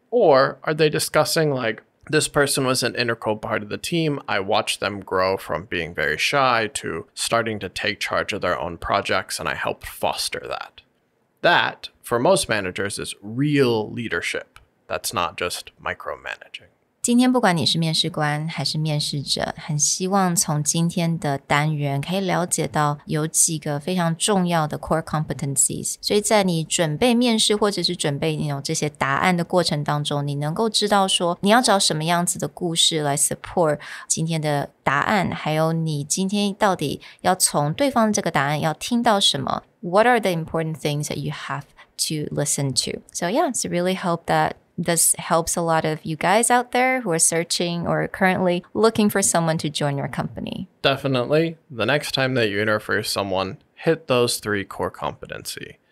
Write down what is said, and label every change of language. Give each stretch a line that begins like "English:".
English: Or are they discussing like, this person was an integral part of the team. I watched them grow from being very shy to starting to take charge of their own projects, and I helped foster that. That, for most managers, is real leadership. That's not just micromanaging.
Chinese: 今天不管你是面试官还是面试者，很希望从今天的单元可以了解到有几个非常重要的 core competencies， 所以在你准备面试或者是准备这些答案的过程当中，你能够知道说你要找什么样子的故事来 support 今天的答案，还有你今天到底要从对方这个答案要听到什么。
English: What are the important things that you have to listen to? So yeah, so really hope that this helps a lot of you guys out there who are searching or currently looking for someone to join your company. Definitely. The next time that you interview someone, hit those 3 core competency.